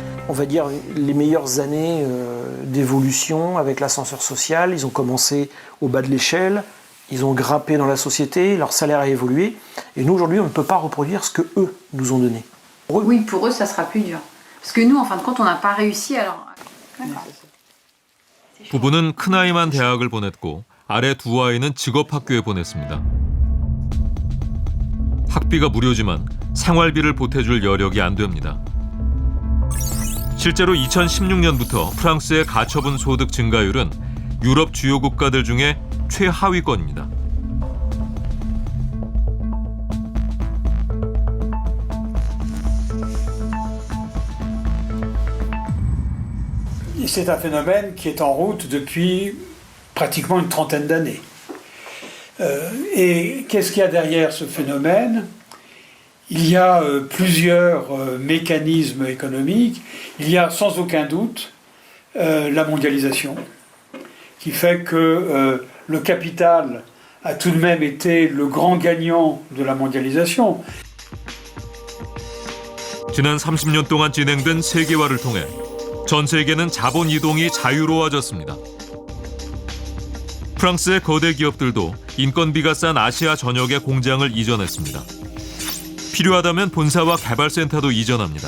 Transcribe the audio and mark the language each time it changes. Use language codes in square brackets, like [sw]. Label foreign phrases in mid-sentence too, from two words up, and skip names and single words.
[fr] on va dire, les meilleures années d'évolution avec l'ascenseur social. Ils ont commencé au bas de l'échelle, ils ont grimpé dans la société, leur salaire a évolué. Et nous, aujourd'hui, on ne peut pas reproduire ce qu'eux nous ont donné. Oui, pour eux, ça sera plus dur. Parce que nous, en fin de compte, on n'a pas réussi, alors... D'accord. [ko] 부부는 큰아이만 대학을 보냈고 아래 두 아이는 직업학교에 보냈습니다. 학비가 무료지만 생활비를 보태줄 여력이 안 됩니다. 실제로 2016년부터 프랑스의 가처분 소득 증가율은 유럽 주요 국가들 중에 최하위권입니다. [fr] C'est un phénomène qui est en route depuis pratiquement une trentaine d'années. Et qu'est-ce qu'il y a derrière ce phénomène? Il y a plusieurs mécanismes économiques. Il y a sans aucun doute la mondialisation, qui fait que le capital a tout de même été le grand gagnant de la mondialisation. [ko] 지난 30년 동안 진행된 세계화를 통해 전 세계는 자본 이동이 자유로워졌습니다. 프랑스의 거대 기업들도 인건비가 싼 아시아 전역에 공장을 이전했습니다. 필요하다면 본사와 개발센터도 이전합니다.